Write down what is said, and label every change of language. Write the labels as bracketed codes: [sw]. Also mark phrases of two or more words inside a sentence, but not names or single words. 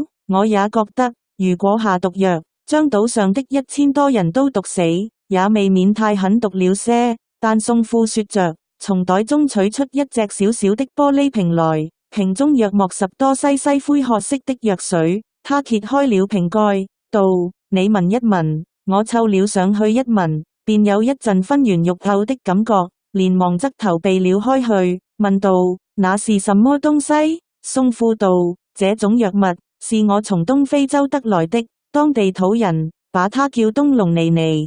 [zh] 我也覺得，如果下毒藥，將島上的1000多人都毒死，也未免太狠毒了些。但宋富說着，從袋中取出一隻小小的玻璃瓶來，瓶中約莫10多西灰褐色的藥水。他揭開了瓶蓋，道：你聞一聞。我湊了上去一聞，便有一陣昏圓欲嘔的感覺，連忙側頭避了開去，問道：那是什麼東西？宋富道：這種藥物是我從東非洲得來的，當地土人把它叫東龍尼尼。